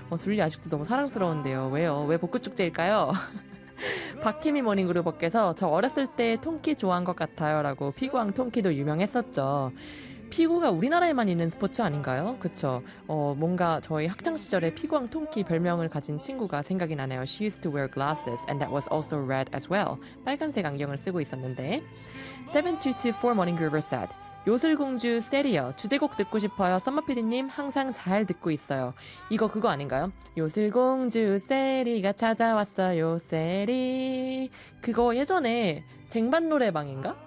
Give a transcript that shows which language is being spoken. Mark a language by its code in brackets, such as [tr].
[ko] 둘리 아직도 너무 사랑스러운데요. 왜요? 왜 복구 축제일까요? 박태미 모닝그룹께서 저 어렸을 때 통키 좋아한 것 같아요 라고 피구왕 통키도 유명했었죠. 피구가 우리나라에만 있는 스포츠 아닌가요? 그쵸. 뭔가 저희 학창시절에 피구왕 통키 별명을 가진 친구가 생각이 나네요. [en] She used to wear glasses and that was also red as well. [ko] 빨간색 안경을 쓰고 있었는데 7224 모닝그룹 said 요술공주 세리어 주제곡 듣고 싶어요. 썸머피디님 항상 잘 듣고 있어요. 이거 그거 아닌가요? 요술공주 세리가 찾아왔어요. 세리 그거 예전에 쟁반노래방인가?